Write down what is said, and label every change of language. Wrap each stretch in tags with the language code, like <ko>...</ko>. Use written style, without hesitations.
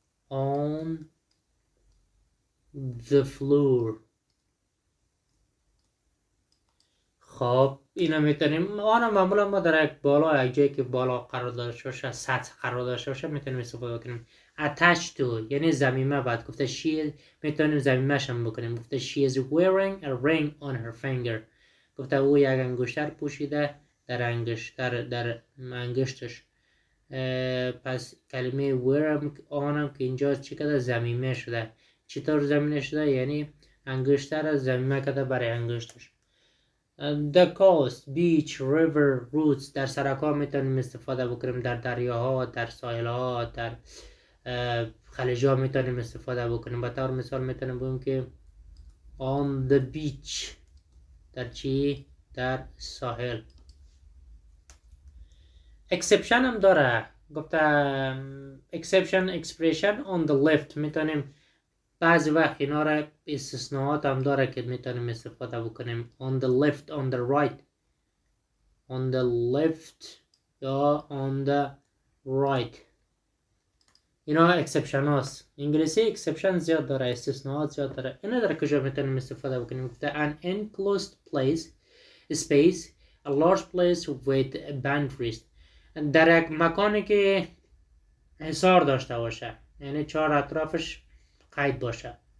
<en>on the floor.</en> <fa>خب اینا میتونیم آن معمولا ما در یک بالا یک جایی که بالا قرار داشته باشه سطح قرار داشته باشه میتونیم استفاده کنیم.</fa> <en>attach to</en> <fa>یعنی ضمیمه. بعد گفته she میتونیم ضمیمه‌ش هم بکنیم.</fa> <en>گفته she is wearing a ring on her finger.</en> <fa>گفته او یک انگشتر پوشیده در انگشتش. پس کلمه wear آنم که اینجا چی کده ضمیمه شده. چطور ضمیمه شده؟ یعنی انگشتر ضمیمه کده برای انگشتش.</fa> <en>The coast, beach, river, roots</en> <fa>در سرک‌ها میتونیم استفاده بکنیم. در دریاها، در ساحل‌ها، در خلیج‌ها میتونیم استفاده بکنیم. به طور مثال میتونیم بگیم که</fa> <en>on the beach</en> <fa>در چی؟ در ساحل. exception هم داره. گفته</fa> <en>exception expression on the left</en> <fa>میتونیم بعضی وقت اینا را استثناءات هم داره که میتونیم استفاده بکنیم.</fa> <en>on the left, on the right, on the left یا on the right.</en> <fa>اینا exception هاست. انگلیسی exception زیاد داره استثناءات زیاد داره. اینا در کجا میتونیم استفاده بکنیم؟ گفته</fa> <en>an enclosed place space a large place with boundaries</en> <fa>در یک مکانی که حصار داشته باشه یعنی چهار اطرافش قید باشه.</fa>